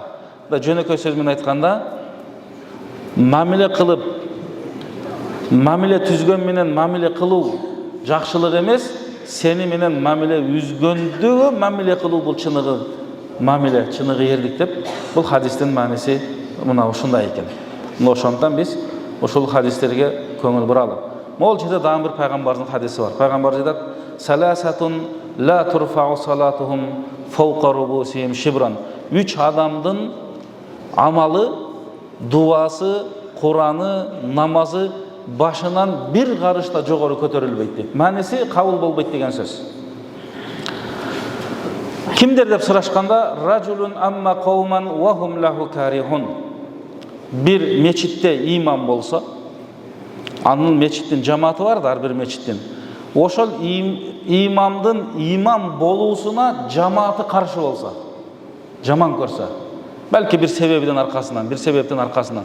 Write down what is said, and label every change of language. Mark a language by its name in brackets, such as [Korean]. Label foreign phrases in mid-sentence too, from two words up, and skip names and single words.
[Kyrgyz] Да жөнөкөй сөз менен айтканда, мамиле кылып, мамиле түзгөн менен мамиле кылуу жакшылык эмес, сени менен мамиле үзгөндөгө мамиле кылуу бул чыныгы мамиле, чыныгы эрлик деп бул хадистин мааниси мына ушундай экен. Мына ошондуктан биз ушул хадистерге көңүл буралы. Могул жерде дагы бир пайгамбардын хадиси бар. Пайгамбар айтат: [Arabic] "ثلاثة لا ترفع صلاتهم فوق رؤوسهم شبرا." [Kyrgyz] 3 адамдын амалы, дуасы, Кураны, намазы башынан бир карышта жогору көтөрүлбөйт дейт. Мааниси кабыл болбойт деген сөз. Кимдер деп сурашканда, [Arabic] "رجل أم قوما وهم له كارهون." [Kyrgyz] Бир мечитте имам болсо, анын мечиттин жамааты бар да, ар бир мечиттин. Ошол имамдын имам болуусуна жамааты каршы болса, жаман көрсө, балки бир себебиден аркасынан, бир себептин аркасынан.